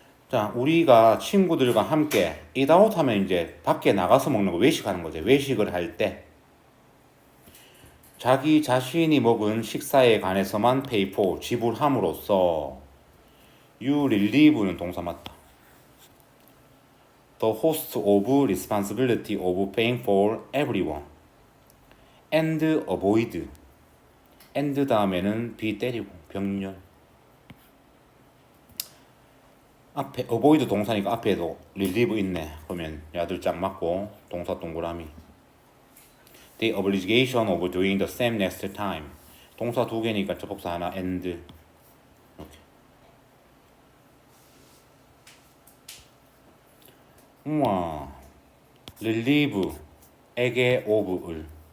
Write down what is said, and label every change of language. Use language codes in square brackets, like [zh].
[ko] 자, 우리가 친구들과 함께 eat out 하면 이제 밖에 나가서 먹는 거 외식하는 거죠. 외식을 할 때 자기 자신이 먹은 식사에 관해서만 pay for 지불함으로써 [en] you relieve [ko] 는 동사 맞다. [en] The host of responsibility of paying for everyone and avoid and [ko] 다음에는 be 때리고 병렬. 앞에 avoid 동사니까 앞에도 relieve 있네. 그러면 야들 짝 맞고 동사 동그라미. [en] The obligation of doing the same next time. [ko] 동사 두 개니까 접속사 하나 and. 이렇게. 우와. relieve 에게 of을.